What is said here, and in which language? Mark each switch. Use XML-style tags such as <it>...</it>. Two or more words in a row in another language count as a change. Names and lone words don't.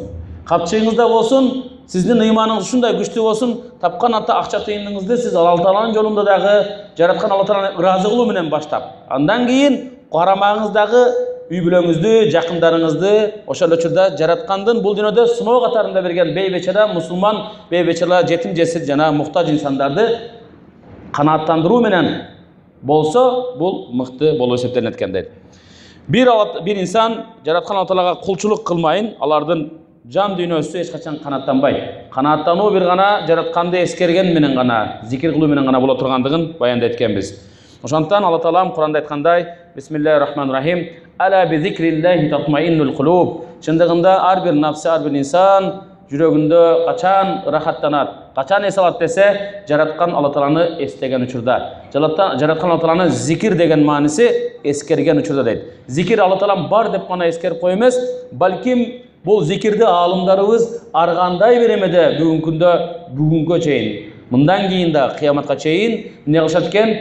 <ky>Калпчыгыңызда болсун, сиздин ыйманыңыз ушундай күчтүү болсун, тапкан акча тыйымыңызды сиз Алла Тааланын жолунда дагы жараткан Алла Тааланы ыраазы кылуу менен баштап, андан кийин карамагыңыздагы үй бүлөңүздү, жакындарыңызды ошол учурда жараткандын бул дүйнөдө сыноо катарында берген бейбечара мусулман, бейбечара жетим жесир жана муктаж инсандарды канааттандыруу менен болсо, бул мыкты болуп эсептелет экен дейт. Бир инсан жараткан Алла Таалага кулчулук кылмайын, алардын жан дүйнөсү эч качан канааттанбайт. Канааттануу бир гана жаратканды эскерген менен гана, зикир кылуу менен гана боло тургандыгын баяндап эткенбиз. Ошондон Алла Таалам Куранда айткандай:</ky> <ar>بسم الله الرحمن الرحيم. ألا بذكر الله تطمئن القلوب.</ar> <ky>Чындыгында ар бир нафсы, ар бир инсан жүрөгүндө качан рахаттанат, качан эс алат десе, жараткан Алла Тааланы эстеген учурда. Жараткан Алла Тааланы зикир деген мааниси эскерген учурда дейт. Зикир Алла Таалам бар деп гана эскерип кой эмес, балким бул зикирди аалымдарыбыз ар кандай бир эмеде бүгүнгө чейин, мындан кийин да кыяматка чейин эмне кылышат экен?</ky>